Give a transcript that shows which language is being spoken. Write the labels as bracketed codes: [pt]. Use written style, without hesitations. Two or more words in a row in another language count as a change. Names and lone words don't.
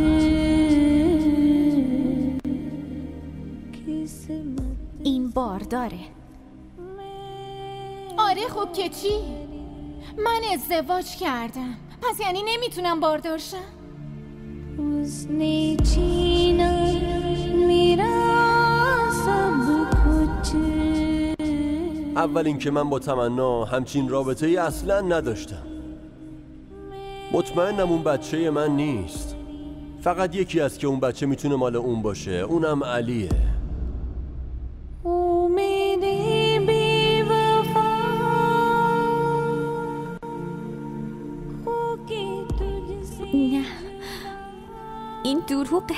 [fa] این بارداره. آره خب که چی؟ من ازدواج کردم، پس یعنی نمیتونم باردار شم؟ [hi] उसने छीना मेरा सब कुछ. [fa] اول اینکه من با تمنا همچین رابطه ای اصلا نداشتم. مطمئنم اون بچه من نیست. فقط یکی هست که اون بچه میتونه مال اون باشه، اونم علیه. نه، این دروغه.